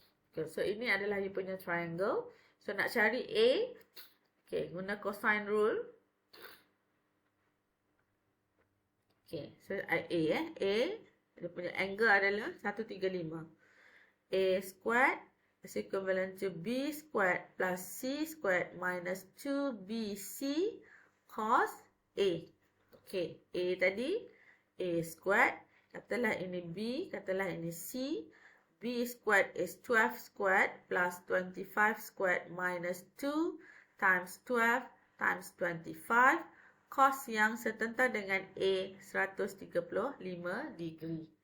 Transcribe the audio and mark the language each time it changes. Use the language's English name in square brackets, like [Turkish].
[Malay] Okay, so ini adalah you punya triangle. So nak cari A, okay, guna cosine rule. Okay, so A dia punya angle adalah 135. [English] A squared is equivalent to B squared plus C squared minus 2BC cos A. [Malay] Okay, A tadi, A squared, katalah ini B, katalah ini C. [English] B squared is 12 squared plus 25 squared minus 2 times 12 times 25. [Malay] Cos yang setentang dengan A 135 degree.